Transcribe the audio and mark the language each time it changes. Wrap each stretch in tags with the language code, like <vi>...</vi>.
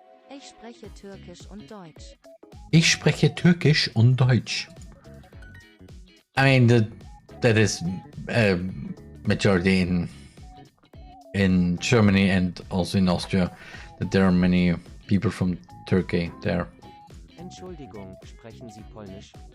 <de>Ich spreche Türkisch und Deutsch. Ich spreche Türkisch und Deutsch.</de> <en>I mean, that is majority in Germany and also in Austria, that there are many people from Turkey there.</en> <de>Entschuldigung, sprechen Sie Polnisch?</de>